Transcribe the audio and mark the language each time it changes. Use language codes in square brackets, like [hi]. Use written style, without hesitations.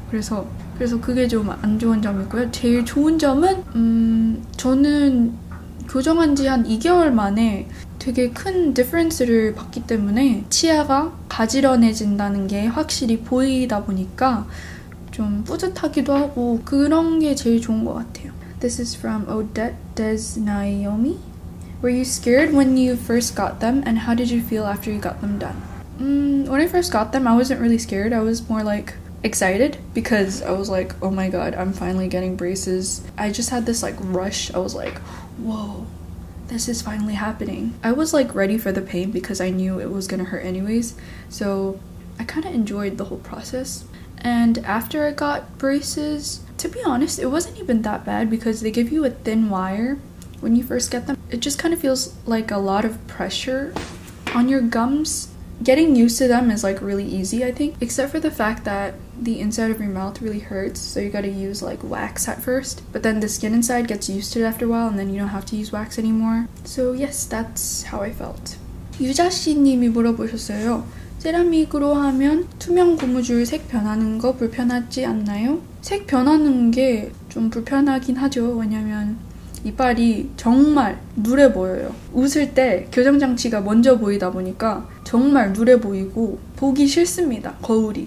[ko] 그래서 그게 좀 안 좋은 점이고요. 제일 좋은 점은 저는 교정한 지 한 2개월 만에 되게 큰 디퍼런스를 봤기 때문에 치아가 가지런해진다는 게 확실히 보이다 보니까 좀 뿌듯하기도 하고 그런 게 제일 좋은 것 같아요. [en] This is from Odette Des Naomi. Were you scared when you first got them and how did you feel after you got them done? When I first got them, I wasn't really scared. I was more like excited because I was like, oh my god, I'm finally getting braces. I just had this like rush. I was like, whoa, this is finally happening. I was like ready for the pain because I knew it was gonna hurt anyways. So I kind of enjoyed the whole process. And after I got braces, to be honest, it wasn't even that bad because they give you a thin wire when you first get them. It just kind of feels like a lot of pressure on your gums. Getting used to them is like really easy, I think, except for the fact that the inside of your mouth really hurts, so you gotta use like wax at first, but then the skin inside gets used to it after a while and then you don't have to use wax anymore. So yes, that's how I felt. [ko] 유자씨님이 물어보셨어요. 세라믹으로 하면 투명 고무줄 색 변하는 거 불편하지 않나요? 색 변하는 게 좀 불편하긴 하죠. 왜냐면 이빨이 정말 누래 보여요. 웃을 때 교정장치가 먼저 보이다 보니까 정말 누래 보이고 보기 싫습니다, 거울이.